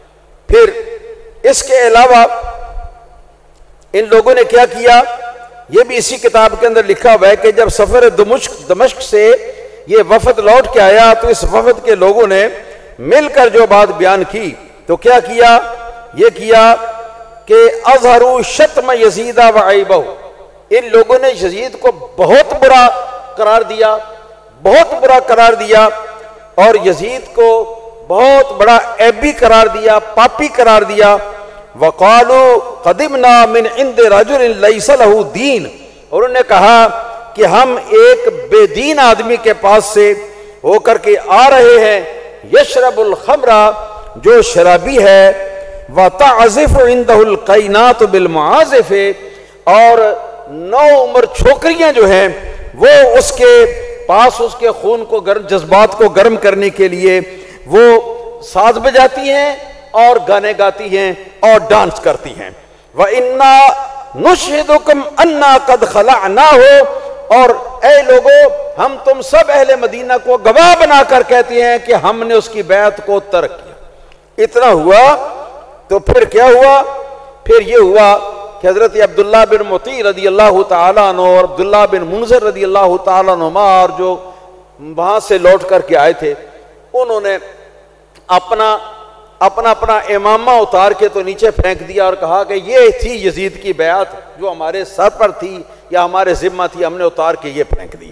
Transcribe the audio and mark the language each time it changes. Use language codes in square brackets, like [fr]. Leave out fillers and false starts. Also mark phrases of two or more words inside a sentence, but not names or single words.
[hi] फिर इसके अलावा इन लोगों ने क्या किया, ये भी इसी किताब के अंदर लिखा हुआ है कि जब सफर दमश्क से ये वफद लौट के आया तो इस वफद के लोगों ने मिलकर जो बात बयान की, तो क्या किया, ये किया कि [ar] أظهروا شتم يزيد وعيبه, [hi] इन लोगों ने यजीद को बहुत बुरा करार दिया, बहुत बुरा करार दिया, और यजीद को बहुत बड़ा ऐबी करार दिया, पापी करार दिया। [ar] وقالوا قدمنا من عند رجل ليس له دين, [hi] और उन्होंने कहा कि हम एक बेदीन आदमी के पास से होकर के आ रहे हैं, [ar] يشرب الخمر, [hi] जो शराबी है, [ar] وتعزف عنده القينات بالمعازف, [hi] और 9 उम्र छोकरियां जो हैं वो उसके पास उसके खून को गर्म, जज्बात को गर्म करने के लिए वो साज बजाती हैं और गाने गाती हैं और डांस करती हैं। [ar] وإنا نشهدكم أنا قد خلعناه, [hi] और ऐ लोगो, हम तुम सब अहले मदीना को गवाह बनाकर कहते हैं कि हमने उसकी बैत को तर्क किया। इतना हुआ तो फिर क्या हुआ, फिर ये हुआ कि हजरत अब्दुल्ला बिन मुती [ar] رضي الله تعالى عنه [hi] और अब्दुल्ला बिन मुंज़िर [ar] رضي الله تعالى عنهما, [hi] और जो वहां से लौट करके आए थे, उन्होंने अपना अपना इमामा उतार के तो नीचे फेंक दिया और कहा कि ये थी यजीद की बैत जो हमारे सर पर थी या हमारे जिम्मा थी, हमने उतार के ये फेंक दी।